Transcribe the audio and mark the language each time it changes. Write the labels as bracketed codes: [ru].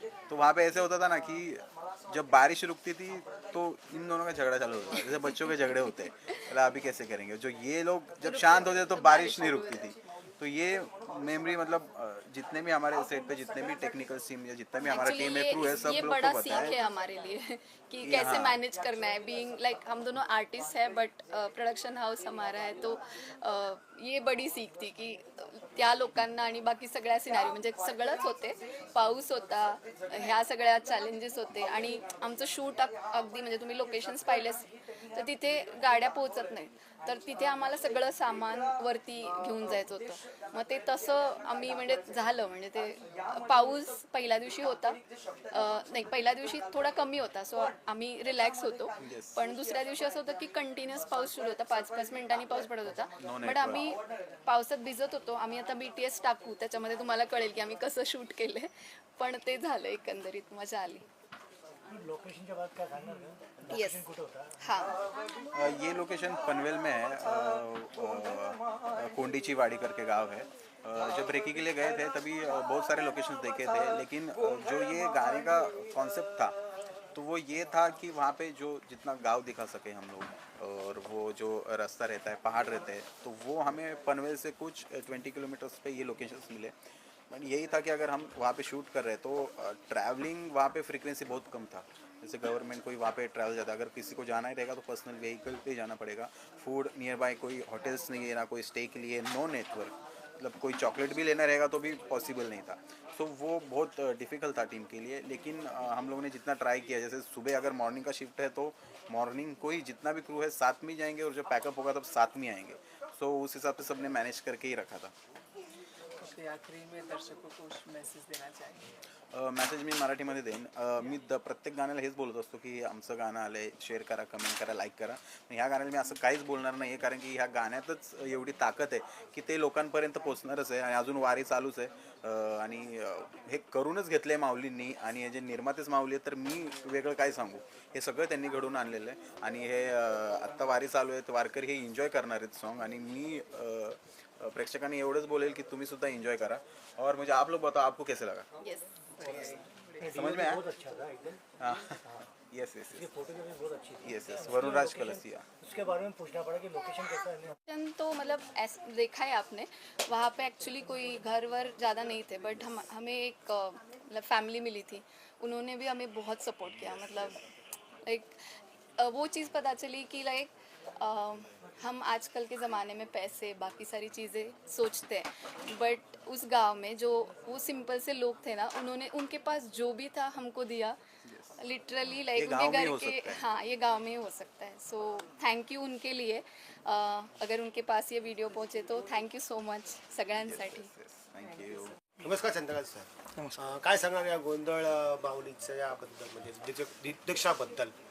[hi] तो वहाँ पे ऐसे होता था ना कि जब बारिश रुकती थी तो इन दोनों का झगड़ा चालू होता था, जैसे बच्चों के झगड़े होते हैं. बोला अभी कैसे करेंगे, जो ये लोग जब शांत होते तो बारिश नहीं रुकती थी. तो ये मेमोरी मतलब जितने भी हमारे सेट पे जितने भी टेक्निकल टीम या जितना भी हमारा [en] Actually, [hi] टीम है क्रू है सब ये लोग बड़ा को पता सीख है है हमारे लिए कि कि कैसे हाँ। मैनेज करना है बीइंग लाइक हम दोनों आर्टिस्ट है बट प्रोडक्शन हाऊस हमारा है तो ये बडी सीख थी की [mr] त्या लोकांना आणि बाकी सगळ्या सिनारी म्हणजे सगळंच होते पाऊस होता ह्या सगळ्या चॅलेंजेस होते आणि आमचं शूट अगदी म्हणजे तुम्ही लोकेशन्स पाहिलेस तर तिथे गाड्या पोहोचत नाहीत तर तिथे आम्हाला सगळं सामान वरती घेऊन जायचं होतं मग ते तसं आम्ही म्हणजे झालं म्हणजे ते पाऊस पहिल्या दिवशी होता नाही पहिल्या दिवशी थोडा कमी होता सो आम्ही रिलॅक्स होतो पण दुसऱ्या दिवशी असं होतं की कंटिन्युअस पाऊस सुरू होता 5-5 मिनिटांनी पाऊस पडत होता बट आम्ही पावसात भिजत होतो आम्ही आता BTS टाकू त्याच्यामध्ये तुम्हाला कळेल की आम्ही कसं शूट केलंय पण ते झालं एकंदरीत मजा आली लोकेशनच्या बाद काय सांगणार का? [en] yes [mr] लोकेशन कुठं होता? हां [hi] ये लोकेशन पनवेल में है कोंडीची वाड़ी करके गांव है जब रेकी के लिए गए थे तभी बहुत सारे लोकेशंस देखे थे लेकिन जो ये गाने का कॉन्सेप्ट था तो वो ये था कि वहाँ पे जो जितना गांव दिखा सके हम लोग और वो जो रास्ता रहता है पहाड़ रहते हैं तो वो हमें पनवेल से कुछ 20 किलोमीटर्स पे ये लोकेशंस मिले बट यही था कि अगर हम वहाँ पे शूट कर रहे तो ट्रैवलिंग वहाँ पे फ्रीक्वेंसी बहुत कम था जैसे गवर्नमेंट कोई वहाँ पे ट्रैवल जाता है अगर किसी को जाना ही रहेगा तो पर्सनल व्हीकल पे जाना पड़ेगा फूड नियर बाय कोई होटल्स नहीं है ना कोई स्टे के लिए नो नेटवर्क मतलब कोई चॉकलेट भी लेना रहेगा तो भी पॉसिबल नहीं था सो वो बहुत डिफ़िकल्ट था टीम के लिए लेकिन हम लोगों ने जितना ट्राई किया जैसे सुबह अगर मॉर्निंग का शिफ्ट है तो मॉर्निंग को ही जितना भी क्रू है साथ में ही जाएंगे और जब पैकअप होगा तब साथ में आएंगे सो उस हिसाब से सबने मैनेज करके ही रखा था ओके आखरी में दर्शकों को कुछ मैसेज देना चाहेंगे [mr] मेसेज मी मराठीमध्ये देईन मी प्रत्येक गाण्याला हेच बोलत असतो की आमचं गाणं आलं आहे शेअर करा कमेंट करा लाईक करा ह्या गाण्याला मी असं काहीच बोलणार नाही आहे कारण की ह्या गाण्यातच एवढी ताकद आहे की ते लोकांपर्यंत पोचणारच आहे आणि अजून वारी चालूच आहे आणि हे करूनच घेतलं आहे माऊलींनी आणि हे जे निर्मातेच माऊली आहेत तर मी वेगळं काय सांगू हे सगळं त्यांनी घडवून आणलेलं आहे आणि हे आत्ता वारी चालू आहे वारकरी हे एन्जॉय करणार आहेत सॉन्ग आणि मी प्रेक्षकांनी एवढंच बोलेल की तुम्ही सुद्धा एन्जॉय करा [hi] और मुझे आप लोग बताओ आपको कैसे लगा [en] yes [hi] समझ में आया बहुत अच्छा था एकदम [en] हाँ yes yes [hi] ये फोटोग्राफी बहुत अच्छी थी [en] yes yes Varun Raj Kalsia [hi] उसके बारे में पूछना पड़ा कि लोकेशन कैसा है तो मतलब देखा है आपने वहाँ पे एक्चुअली कोई घर वर ज़्यादा नहीं थे बट हमें एक मतलब फैमिली मिली थी उन्होंने भी हमें बहुत सपोर्ट किया मतलब लाइक वो चीज़ पता चली कि लाइक हम आजकल के ज़माने में पैसे बाकी सारी चीज़ें सोचते हैं बट उस गांव में जो वो सिंपल से लोग थे ना उन्होंने उनके पास जो भी था हमको दिया लिटरली लाइक उनके घर हो के सकता है। हाँ ये गांव में ही हो सकता है सो थँक यू उनके लिए अगर उनके पास ये वीडियो पहुंचे तो थँक यू सो मच [mr] सगळ्यांसाठी [en] thank you [mr] नमस्कार चंद्रकांत सर काय सांगणार या गोंधळ बाहुलीचं याबद्दल म्हणजे दिग्दर्शनाबद्दल